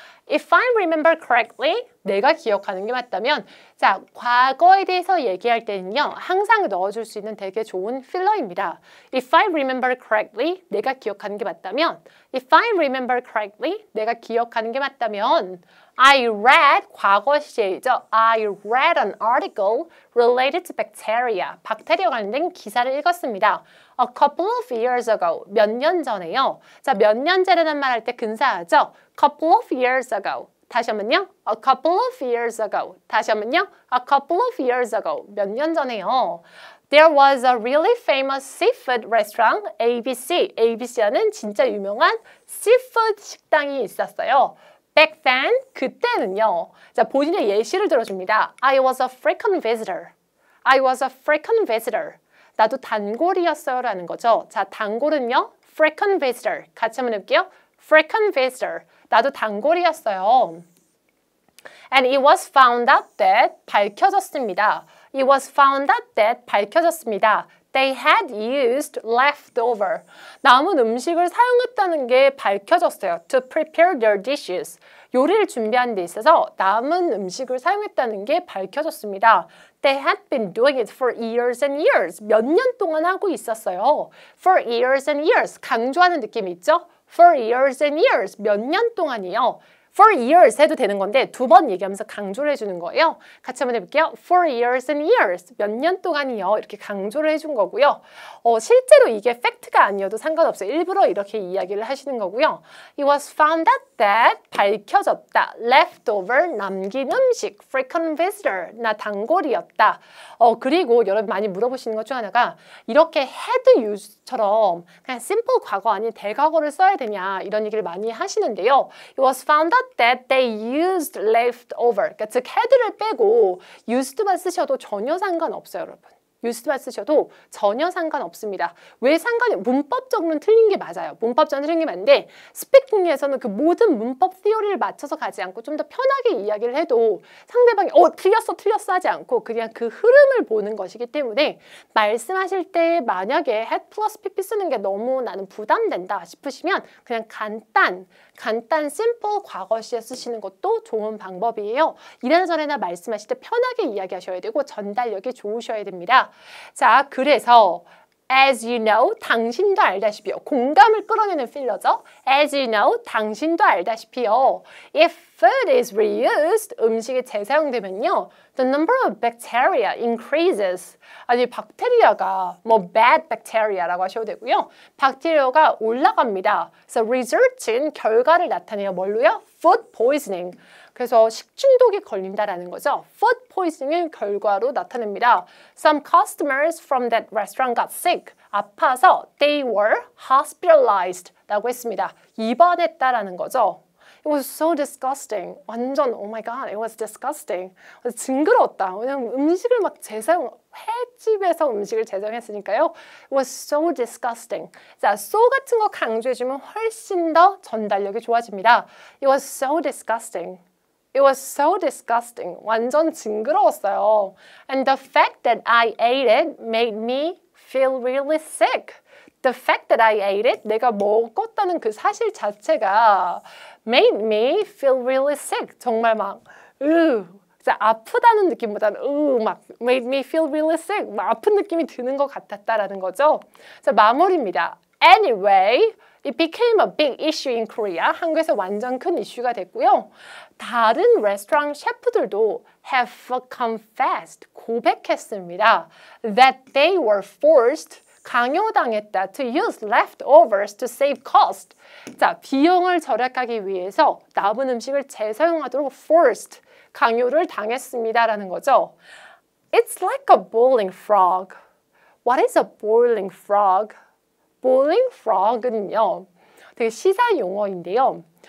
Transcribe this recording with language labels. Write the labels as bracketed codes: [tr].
[en] If I remember correctly, [ko] 내가 기억하는 게 맞다면 자, 과거에 대해서 얘기할 때는요. 항상 넣어줄 수 있는 되게 좋은 필러입니다. [en] If I remember correctly, [ko] 내가 기억하는 게 맞다면 If I remember correctly, 내가 기억하는 게 맞다면 I read, 과거 시제이죠. [en] I read an article related to bacteria. [ko] 박테리아 관련된 기사를 읽었습니다. [en] A couple of years ago. [ko] 몇 년 전에요. 자, 몇 년 전에란 말 할 때 근사하죠. [en] Couple of years ago. [ko] 다시 한번요. [en] A couple of years ago. 다시 한번요. A couple of years ago. [ko] 몇 년 전에요. [en] There was a really famous seafood restaurant, ABC. [ko] ABC라는 진짜 유명한 seafood 식당이 있었어요. [en] Back then, 그때는요. [ko] 자, 본인의 예시를 들어줍니다. [en] I was a frequent visitor. I was a frequent visitor. [ko] 나도 단골이었어요 라는 거죠. 자, 단골은요. frequent visitor. 같이 한번 해볼게요. frequent visitor. 나도 단골이었어요. [en] And it was found out that [ko] 밝혀졌습니다. [en] It was found out that 밝혀졌습니다. They had used leftover. [ko] 남은 음식을 사용했다는 게 밝혀졌어요. [en] To prepare their dishes. [ko] 요리를 준비하는 데 있어서 남은 음식을 사용했다는 게 밝혀졌습니다. [en] They had been doing it for years and years. [ko] 몇 년 동안 하고 있었어요. [en] For years and years. [ko] 강조하는 느낌이 있죠? [en] For years and years. [ko] 몇 년 동안이요. For years 해도 되는 건데 두 번 얘기하면서 강조를 해주는 거예요. 같이 한번 해볼게요. [en] For years and years. [ko] 몇 년 동안이요. 이렇게 강조를 해준 거고요. 실제로 이게 팩트가 아니어도 상관없어요. 일부러 이렇게 이야기를 하시는 거고요. [en] It was found out that 밝혀졌다. [ko] Leftover 남긴 음식. Frequent visitor. 나 단골이었다. 그리고 여러분 많이 물어보시는 것 중 하나가 이렇게 had use처럼 그냥 simple 과거 아닌 대과거를 써야 되냐 이런 얘기를 많이 하시는데요. [en] It was found out that they used leftover. [ko] 그러니까 즉 had를 빼고 used만 쓰셔도 전혀 상관없어요, 여러분. used만 쓰셔도 전혀 상관없습니다. 왜 상관이? 문법적으로는 틀린 게 맞아요. 문법적으로는 틀린 게 맞는데 스피킹에서는 그 모든 문법 티오리를 맞춰서 가지 않고 좀 더 편하게 이야기를 해도 상대방이 틀렸어 하지 않고 그냥 그 흐름을 보는 것이기 때문에 말씀하실 때 만약에 had 플러스 pp 쓰는 게 너무 나는 부담된다 싶으시면 그냥 간단 simple 과거 시에 쓰시는 것도 좋은 방법이에요. 이래나 저래나 말씀하실 때 편하게 이야기하셔야 되고 전달력이 좋으셔야 됩니다. [en] 자, 그래서 as you know, [ko] 당신도 알다시피요. 공감을 끌어내는 필러죠. [en] as you know, [ko] 당신도 알다시피요. [en] If food is reused, [ko] 음식이 재사용되면요. [en] The number of bacteria increases. [ko] 아니, 박테리아가 bad bacteria라고 하셔도 되고요. 박테리아가 올라갑니다. 그래서 result은 결과를 나타내요. [en] 뭘로요? Food poisoning. [ko] 그래서 식중독이 걸린다라는 거죠. Food poisoning의 결과로 나타냅니다. [en] Some customers from that restaurant got sick. [ko] 아파서 [en] they were hospitalized [ko] 라고 했습니다. 입원했다라는 거죠. [en] It was so disgusting. 완전 oh my god, it was disgusting. [ko] 징그러웠다. 왜냐면 음식을 막 횟집에서 음식을 재사용했으니까요. [en] It was so disgusting. [ko] 자, so 같은 거 강조해주면 훨씬 더 전달력이 좋아집니다. [en] It was so disgusting. It was so disgusting. [ko] 완전 징그러웠어요. [en] And the fact that I ate it made me feel really sick. The fact that I ate it, [ko] 내가 먹었다는 그 사실 자체가 [en] made me feel really sick. [ko] 정말 막 아프다는 느낌보다는 막 [en] made me feel really sick. [ko] 막 아픈 느낌이 드는 것 같았다라는 거죠. 자, 마무리입니다. [en] Anyway, it became a big issue in Korea. [ko] 한국에서 완전 큰 이슈가 됐고요. 다른 레스토랑 셰프들도 [en] have confessed, [ko] 고백했습니다. [en] That they were forced, 강요당했다. To use leftovers to save cost. [ko] 자, 비용을 절약하기 위해서 남은 음식을 재사용하도록 forced, 강요를 당했습니다라는 거죠. [en] It's like a boiling frog. What is a boiling frog? [ko] boiling frog은요, 되게 시사 용어인데요.